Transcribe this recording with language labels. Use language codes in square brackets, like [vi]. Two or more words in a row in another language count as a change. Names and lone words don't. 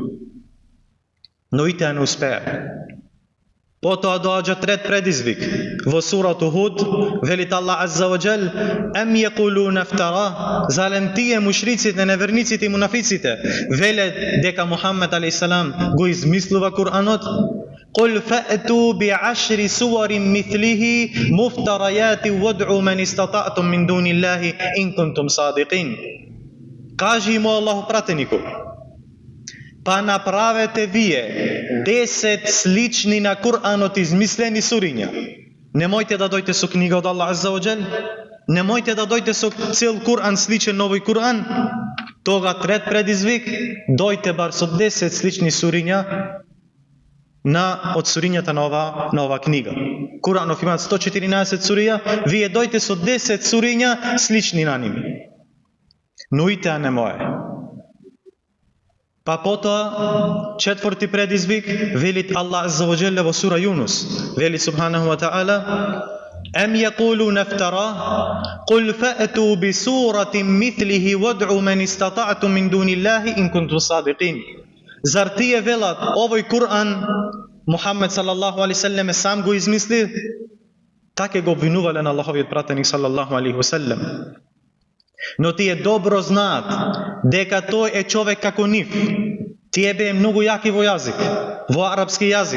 [mk] Но и таа не успеа. Потоа доаѓа трет предизвик. Во сурату Худ велит Аллах [ar] عز وجل: أم يقولون افتراه, [mk] залем тие мушриците, неверниците и мунафиците велат дека Мухаммед алейхиссалам го измислува Кур'анот? [ar] قُلْ فَأْتُوا بِعَشْرِ سُوَرٍ مِثْلِهِ مُفْتَرَيَاتٍ وَادْعُوا مَنِ اسْتَطَعْتُم مِّن دُونِ اللَّهِ إِن كُنتُمْ صَادِقِينَ. [mk] Кажи му Аллаху пратенику, па направете вие 10 слични на Кур'анот измислени суриња. Немојте да дојдете со книга од Аллах [ar] عز وجل, [mk] немојте да дојдете со цел Кур'ан сличен на овој Кур'ан. Тога трет предизвик, дојте бар со 10 слични суриња од сурињата на ова книга. Куранов има 114 сурија, вие дојте со 10 суриња слични на ними. Но и таа не може. Па потоа, четврти предизвик, велит Аллах [ar] عز وجل [mk] во сура Юнус, вели [ar] سبحانه وتعالى أم يقولون افتراه, قُلْ فَأْتُوا بِسُورَةٍ مِثْلِهِ وَادْعُوا مَنِ اسْتَطَعْتُم مِّن دُونِ اللَّهِ إِن كُنتُمْ صَادِقِينَ. [mk] Зар тие велат овој Кур'ан Мухаммед [ar] صلى الله عليه وسلم [mk] сам го измисли? Така го обвинувале на Аллаховиот пратеник [ar] صلى الله عليه وسلم. [mk] Но тие добро знаат дека тој е човек како нив. Тие бе многу јаки во јазик, во арапски јазик.